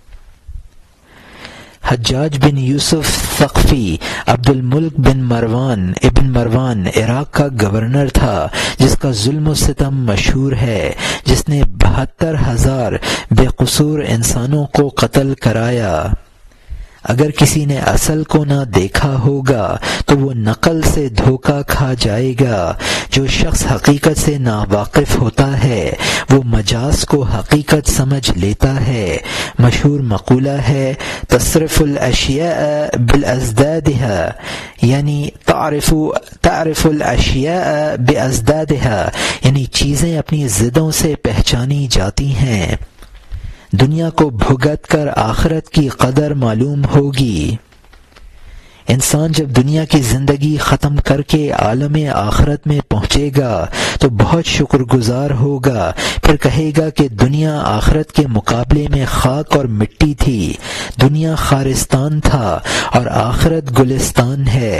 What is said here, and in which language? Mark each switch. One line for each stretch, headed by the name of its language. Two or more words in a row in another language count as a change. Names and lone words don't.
Urdu: حجاج بن یوسف ثقفی عبد الملک بن مروان عراق کا گورنر تھا، جس کا ظلم و ستم مشہور ہے، جس نے 72,000 بے قصور انسانوں کو قتل کرایا۔ اگر کسی نے اصل کو نہ دیکھا ہوگا تو وہ نقل سے دھوکہ کھا جائے گا۔ جو شخص حقیقت سے ناواقف ہوتا ہے وہ مجاز کو حقیقت سمجھ لیتا ہے۔ مشہور مقولہ ہے
Arabic: تصرف الاشیاء بالازدادها،
Urdu: یعنی
Arabic: تعرف الاشیاء بازدادها،
Urdu: یعنی چیزیں اپنی ضدوں سے پہچانی جاتی ہیں۔ دنیا کو بھگت کر آخرت کی قدر معلوم ہوگی۔ انسان جب دنیا کی زندگی ختم کر کے عالم آخرت میں پہنچے گا تو بہت شکر گزار ہوگا، پھر کہے گا کہ دنیا آخرت کے مقابلے میں خاک اور مٹی تھی، دنیا خارستان تھا اور آخرت گلستان ہے۔